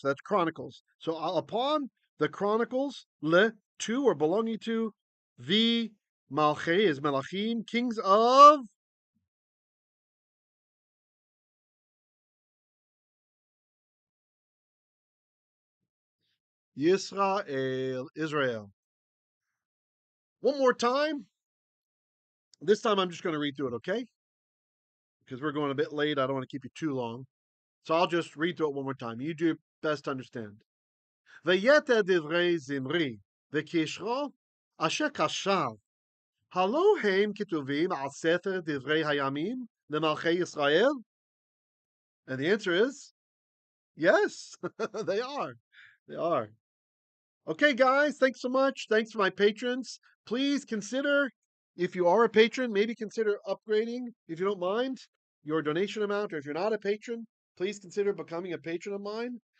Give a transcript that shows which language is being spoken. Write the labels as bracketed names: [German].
[English] So that's Chronicles. So upon the Chronicles, le, to or belonging to, the Malchei is Melachim, kings of Yisrael, Israel. One more time. This time I'm just going to read through it, okay? Because we're going a bit late. I don't want to keep you too long. So I'll just read through it one more time. You do your best to understand. [Hebrew] ויתר דברי זמרי וקשרו אשר קשר, הלא הם כתובים על ספר דברי הימים למלכי ישראל? [English] And the answer is yes, they are. They are. Okay, guys, thanks so much. Thanks for my patrons. Please consider, if you are a patron, maybe consider upgrading, if you don't mind, your donation amount. Or if you're not a patron, please consider becoming a patron of mine.